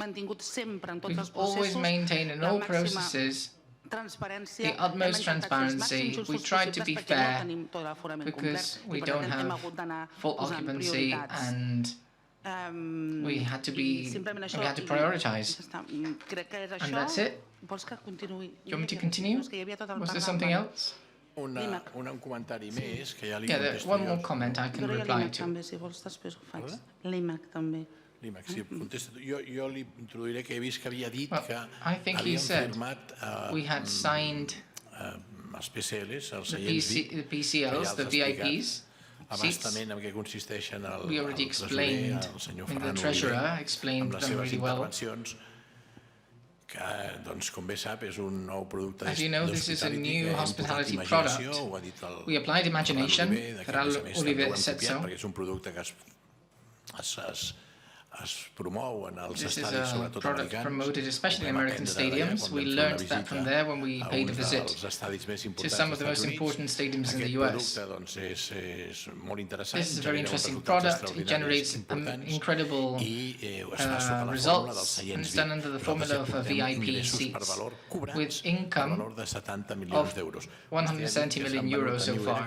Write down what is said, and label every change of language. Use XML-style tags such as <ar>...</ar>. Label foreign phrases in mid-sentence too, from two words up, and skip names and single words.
<en>We've always maintained in all processes the utmost transparency. We tried to be fair because we don't have full occupancy, and we had to prioritize. And that's it. Do you want me to continue? Was there something else?</en> <ca>Un comentari més que ja li</ca> <en>there's one more comment I can reply to.</en> <ca>L'IMAC, sí, contesta tu. Jo li introduiré que he vist que havia dit que havíem firmat els PCLs, els seients VIP,</ca> <en>the PCLs, the VIPs.</en> <ca>Abastament en què consisteixen el treasurer, el senyor Ferran amb les seves intervencions, que, doncs, com bé sap, és un nou producte d'hospitality que hem posat imaginació, ho ha dit el Ferran Oliver, perquè és un producte que es promou en els estadis, sobretot americans.</ca> <en>Promoted especially in American stadiums. We learned that from there when we paid a visit to some of the most important stadiums in the US. This is a very interesting product. It generates incredible results, and it's done under the formula of VIP seats with income of 170 million euros so far.</en>